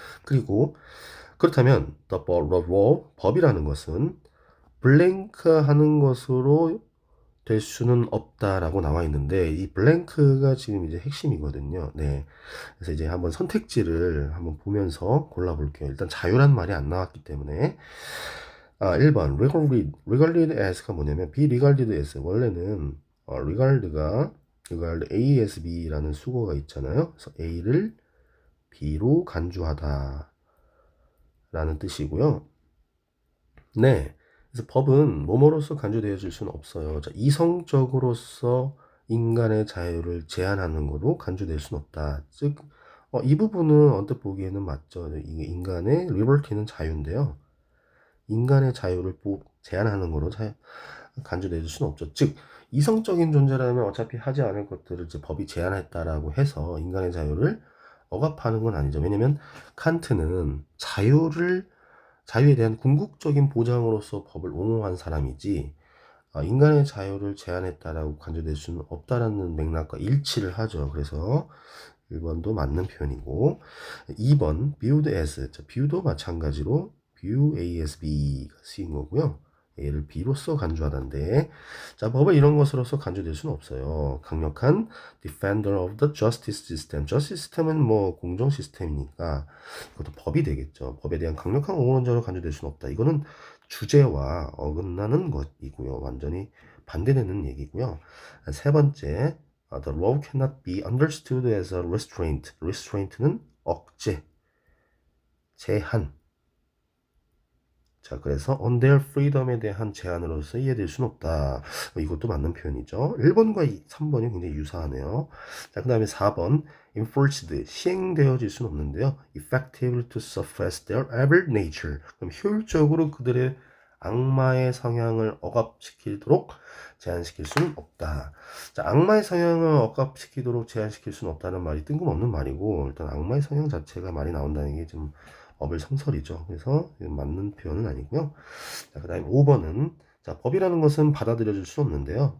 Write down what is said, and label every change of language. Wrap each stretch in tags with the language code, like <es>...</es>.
<ko>그리고 그렇다면</ko> <en>the law,</en> <ko>법이라는 것은 블랭크 하는 것으로 될 수는 없다라고 나와 있는데, 이 블랭크가 지금 이제 핵심이거든요. 네. 그래서 이제 한번 선택지를 한번 보면서 골라볼게요. 일단 자유란 말이 안 나왔기 때문에. 1번 regarded as가 뭐냐면 be regarded as, 원래는 regard A as B라는 수거가 있잖아요. 그래서 A를 B로 간주하다 라는 뜻이고요. 네, 그래서 법은 뭐뭐로서 간주되어질 수는 없어요. 자, 이성적으로서 인간의 자유를 제한하는 거로 간주될 수는 없다. 즉 이 부분은 언뜻 보기에는 맞죠. 이게 인간의 리버티는 자유인데요, 인간의 자유를 제한하는 거로 간주될 수는 없죠. 즉 이성적인 존재라면 어차피 하지 않을 것들을 이제 법이 제한했다라고 해서 인간의 자유를 억압하는 건 아니죠. 왜냐면 칸트는 자유에 대한 궁극적인 보장으로서 법을 옹호한 사람이지, 인간의 자유를 제한했다라고 간주될 수는 없다라는 맥락과 일치를 하죠. 그래서 1번도 맞는 표현이고 2번 viewed as 자, view도 마찬가지로 view ASB가 쓰인 거고요. A를 B로서 간주하다인데 자 법을 이런 것으로서 간주될 수는 없어요. 강력한</ko> <en>defender of the justice system.</en> <ko>justice system은 뭐 공정 시스템이니까 그것도 법이 되겠죠. 법에 대한 강력한 옹호론자로 간주될 수는 없다. 이거는 주제와 어긋나는 것이고요. 완전히 반대되는 얘기고요.</ko> <en>세 번째 the law cannot be understood as a restraint.</en> <ko>restraint는 억제, 제한. 자, 그래서</ko> <en>on their freedom</en> <ko>에 대한 제한으로서 이해될 수는 없다. 이것도 맞는 표현이죠. 1번과 3번이 굉장히 유사하네요. 자, 그 다음에 4번 enforced, 시행되어질 수는 없는데요.</ko> <en>effective to suppress their evil nature.</en> <ko>그럼 효율적으로 그들의 악마의 성향을 억압시키도록 제한시킬 수는 없다. 자, 악마의 성향을 억압시키도록 제한시킬 수는 없다는 말이 뜬금없는 말이고 일단 악마의 성향 자체가 말이 나온다는 게 좀 어불성설이죠. 그래서 맞는 표현은 아니고요. 자, 그 다음에 5번은 자, 법이라는 것은 받아들여질 수 없는데요.</ko>